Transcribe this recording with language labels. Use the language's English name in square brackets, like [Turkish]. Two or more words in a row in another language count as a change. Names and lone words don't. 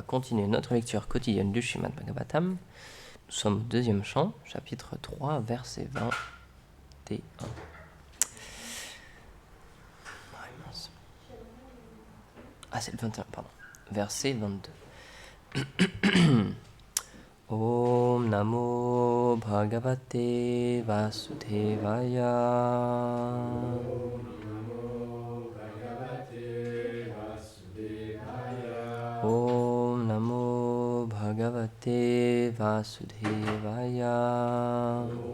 [French] continuer notre lecture quotidienne du Srimad Bhagavatam. Nous sommes au deuxième chant, chapitre 3, verset 21. Ah, c'est le 21, pardon. Verset 22. [Sanskrit] Om Namo Bhagavate Vasudevaya. Om Namo Bhagavate Vasudevaya.